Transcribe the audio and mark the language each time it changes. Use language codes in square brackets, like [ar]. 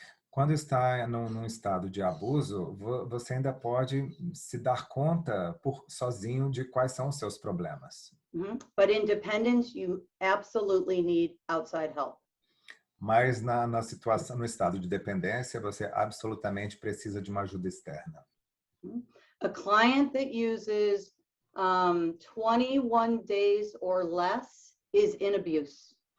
[pt] Quando está num estado de abuso, você ainda pode se dar conta sozinho de quais são os seus problemas. [en] But in dependence, you absolutely need outside help. [pt] Mas na situação, no estado de dependência, você absolutamente precisa de uma ajuda externa. [en] A client that uses 21 days or less is in abuse.